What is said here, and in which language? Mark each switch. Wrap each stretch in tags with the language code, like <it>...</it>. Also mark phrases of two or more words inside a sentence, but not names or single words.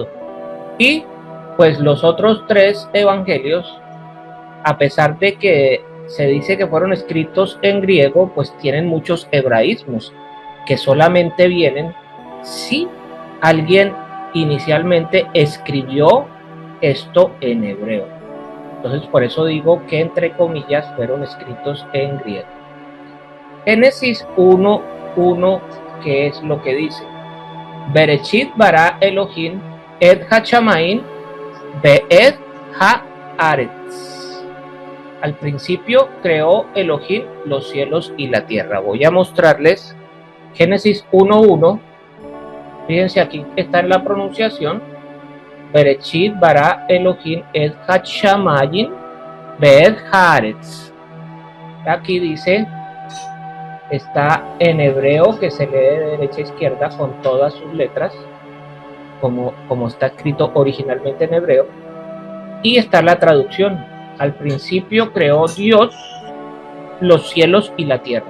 <es>Y pues los otros 3 evangelios, a pesar de que se dice que fueron escritos en griego, pues tienen muchos hebraísmos que solamente vienen si alguien inicialmente escribió esto en hebreo. Entonces por eso digo que entre comillas fueron escritos en griego. Génesis 1:1, ¿qué es lo que dice?</es> <he>בראשית ברא אלהים את השמים ואת הארץ.</he> <es>Al principio creó Elohim los cielos y la tierra. Voy a mostrarles Génesis 1:1. Fíjense, aquí está en la pronunciación.</es> <he>בראשית ברא אלהים את השמים ואת הארץ.</he> <es>Aquí dice, está en hebreo, que se lee de derecha a izquierda con todas sus letras. como está escrito originalmente en hebreo, y está la traducción. Al principio creó Dios los cielos y la tierra.</es>